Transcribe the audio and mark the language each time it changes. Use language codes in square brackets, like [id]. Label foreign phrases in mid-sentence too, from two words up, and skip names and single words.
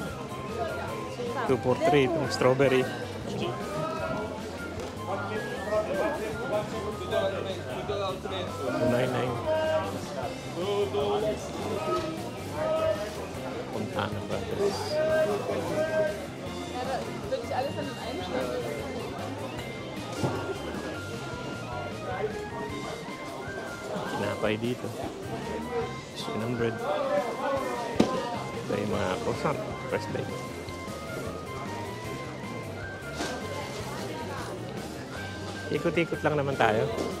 [tl] 243, itong strawberry. 299. Fontana Brothers. [de] Wirklich alles an den einen Stelle. [tl] Tinapay dito. 100. Ito yung mga croissant. [en] Fresh bake. [tl] Ikot-ikot lang naman tayo.